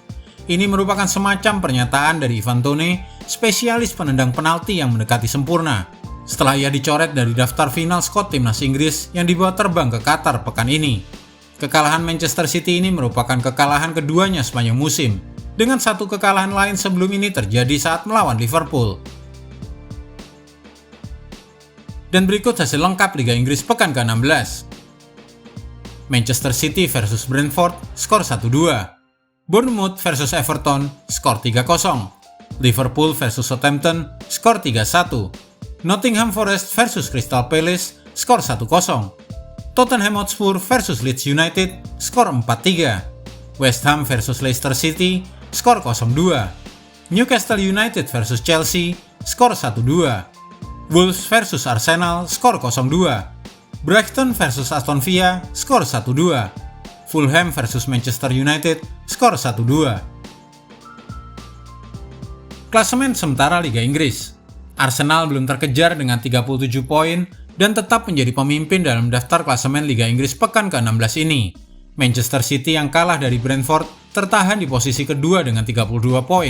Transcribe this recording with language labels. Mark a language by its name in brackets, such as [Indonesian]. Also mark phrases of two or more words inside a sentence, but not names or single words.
[Indonesian] Ini merupakan semacam pernyataan dari Ivan Toney, spesialis penendang penalti yang mendekati sempurna, setelah ia dicoret dari daftar final skuad timnas Inggris yang dibawa terbang ke Qatar pekan ini. Kekalahan Manchester City ini merupakan kekalahan keduanya sepanjang musim, dengan satu kekalahan lain sebelum ini terjadi saat melawan Liverpool. Dan berikut hasil lengkap Liga Inggris pekan ke-16. Manchester City versus Brentford, skor 1-2. Bournemouth versus Everton, skor 3-0. Liverpool versus Southampton, skor 3-1. Nottingham Forest versus Crystal Palace, skor 1-0. Tottenham Hotspur versus Leeds United, skor 4-3. West Ham versus Leicester City, skor 0-2. Newcastle United versus Chelsea, skor 1-2. Wolves versus Arsenal, skor 0-2. Brighton versus Aston Villa, skor 1-2. Fulham versus Manchester United, skor 1-2. Klasemen sementara Liga Inggris. Arsenal belum terkejar dengan 37 poin dan tetap menjadi pemimpin dalam daftar klasemen Liga Inggris pekan ke-16 ini. Manchester City yang kalah dari Brentford tertahan di posisi kedua dengan 32 poin.